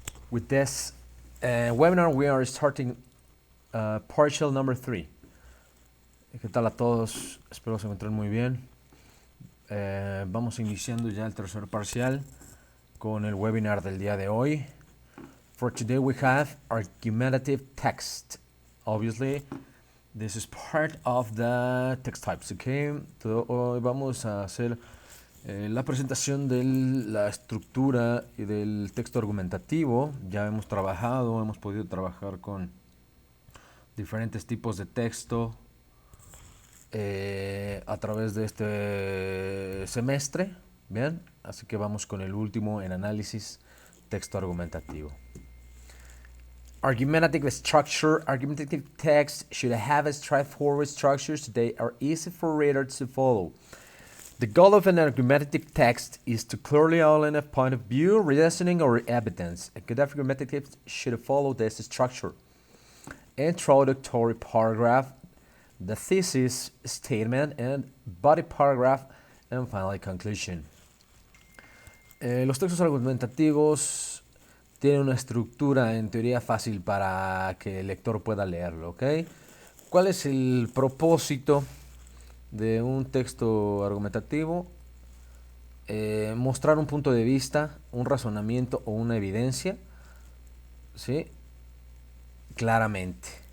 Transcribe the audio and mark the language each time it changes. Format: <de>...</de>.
<en>With this webinar, we are starting partial number 3.</en> <es>¿Qué tal a todos? Espero se encuentren muy bien. Vamos iniciando ya el tercer parcial con el webinar del día de hoy.</es> <en>For today we have argumentative text. Obviously, this is part of the text types, okay?</en> <es>Hoy vamos a hacer la presentación de la estructura y del texto argumentativo. Ya hemos podido trabajar con diferentes tipos de texto a través de este semestre. Bien, así que vamos con el último en análisis texto argumentativo.</es> <en>Argumentative structure. Argumentative text should have a straightforward structure so they are easy for readers to follow. The goal of an argumentative text is to clearly outline a point of view, reasoning, or evidence. A good argumentative should follow this structure: introductory paragraph, the thesis statement, and body paragraph, and finally conclusion.</en> <es>Los textos argumentativos tienen una estructura en teoría fácil para que el lector pueda leerlo, ¿ok? ¿Cuál es el propósito de un texto argumentativo? Mostrar un punto de vista, un razonamiento o una evidencia, ¿sí? Claramente.</es>